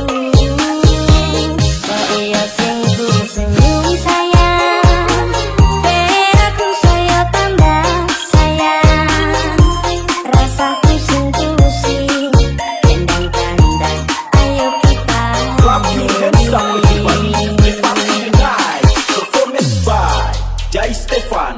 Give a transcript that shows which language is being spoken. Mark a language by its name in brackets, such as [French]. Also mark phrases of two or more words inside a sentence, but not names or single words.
[Javanese] Bahaya sing senyum sayang, ben aku saya tambah sayang. Rasaku sing pusing, kendang-kendang, ayo kita [English] Clap your hands up everybody. The party tonight. Performance by Jai Stefan.